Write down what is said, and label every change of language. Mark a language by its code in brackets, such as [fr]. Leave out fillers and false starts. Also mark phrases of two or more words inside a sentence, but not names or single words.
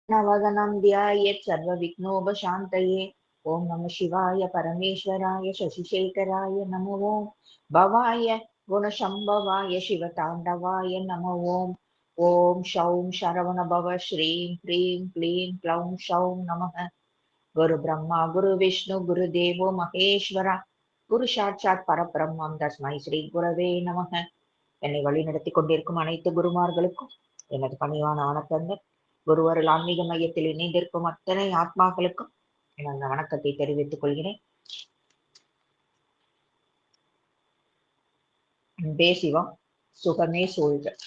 [sa] नवदनं ध्यायेत् सर्वविघ्नोपशान्तये। ॐ नमः शिवाय परमेश्वराय शशिशेखराय नमो ॐ भवाय गुणशम्भवाय शिवताण्डवाय नमो ॐ ॐ शौं शरवणभव श्रीं ह्रीं क्लीं क्लौं शौं नमः। गुरु ब्रह्मा गुरु विष्णु गुरुदेवो महेश्वर गुरु साक्षात् परब्रह्म तस्मै श्री गुरवे नमः. [ta] என்னை வழி நடத்தி கொண்டிருக்கும் அனைத்து குருமார்களுக்கும் எனது பணிவான வணக்கங்கள். குருவருள் ஆன்மீக மையத்தில் இணைந்திருக்கும் அத்தனை ஆத்மாக்களுக்கும் எனது வணக்கத்தை தெரிவித்துக் கொள்கிறேன். அன்பே சிவம், சுகமே சூழ்க.